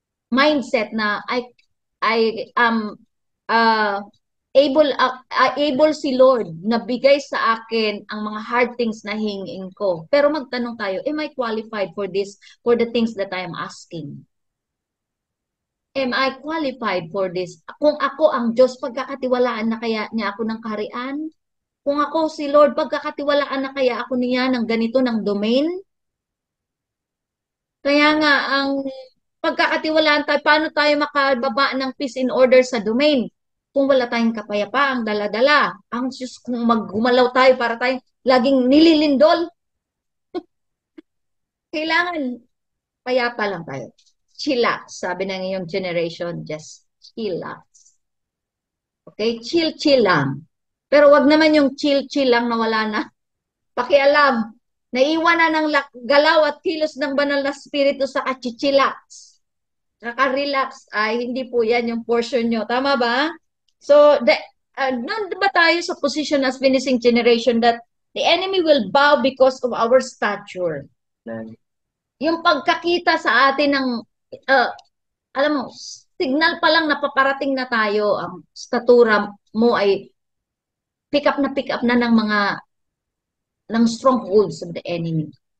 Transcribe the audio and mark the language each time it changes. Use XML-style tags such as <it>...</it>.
<tl>mindset na</tl> <en>I am able</en> <tl>si Lord na bigay sa akin ang mga hard things na hingin ko. Pero magtanong tayo,</tl> <en>am I qualified for this, for the things that I am asking? Am I qualified for this?</en> <tl>Kung ako ang Diyos, pagkakatiwalaan na kaya niya ako ng kaharian? Kung ako si Lord, pagkakatiwalaan na kaya ako niya ng ganito, ng domain? Kaya nga, ang pagkakatiwalaan tayo, paano tayo makababa ng peace in order sa domain? Kung wala tayong kapayapaang dala-dala. Ang Diyos, kung maggumalaw tayo para tayo laging nililindol, kailangan payapa lang tayo.</tl> <en>Chillax,</en> <tl>sabi ng iyong</tl> <en>generation, just chillax. Okay?</en> <tl>Chill-chill lang. Pero wag naman yung chill-chill lang na wala na pakialam. Naiwan na ng galaw at kilos ng banal na spirito sa kachichillax. Naka-relax, ay hindi po yan yung portion nyo. Tama ba?</tl> <en>So,</en> <tl>nandun ba tayo sa</tl> <en>position as finishing generation that the enemy will bow because of our stature?</en> <tl>Yung pagkakita sa atin ng, alam mo, signal pa lang na paparating na tayo, ang statura mo ay pick up na ng mga ng</tl> <en>strongholds of the enemy.</en>